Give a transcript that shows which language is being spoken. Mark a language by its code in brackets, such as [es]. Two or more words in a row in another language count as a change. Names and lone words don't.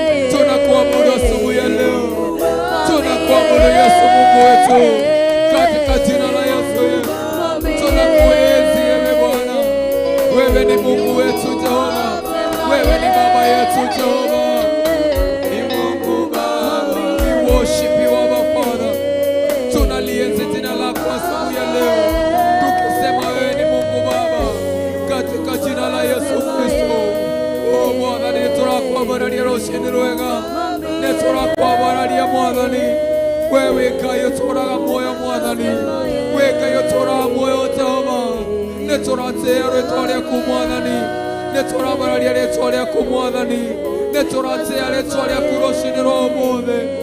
[sw] Tunakuabudu asubuhi ya leo. Tunakuabudu Yesu Mungu wetu. Katika jina la Yesu, Yesu. Tunakuenzi ewe Bwana. Wewe ni Mungu wetu Jehova. Wewe ni Baba yetu, Jehova. Ni Mungu Baba. [en] We worship you, Abba Father. [sw] Tunalienzi jina lako asubuhi ya leo, tukisema wewe ni Mungu Baba, katika jina la Yesu Kristo. Oh, Bwana, [ki] nĩ tũrakwambararia rũciinĩ rwega. Nĩ tũrakwambararia, Mwathani. Wewe wĩ Ngai ũtũũraga muoyo, Mwathani. Wĩ Ngai ũtũũraga muoyo, Jehova. Nĩ tũratĩĩa rĩĩtwa rĩaku, Mwathani. Nĩ tũrabararia rĩĩtwa rĩaku, Mwathani. Nĩ tũratĩĩa rĩĩtwa rĩaku rũciinĩ rwa ũmũthĩ.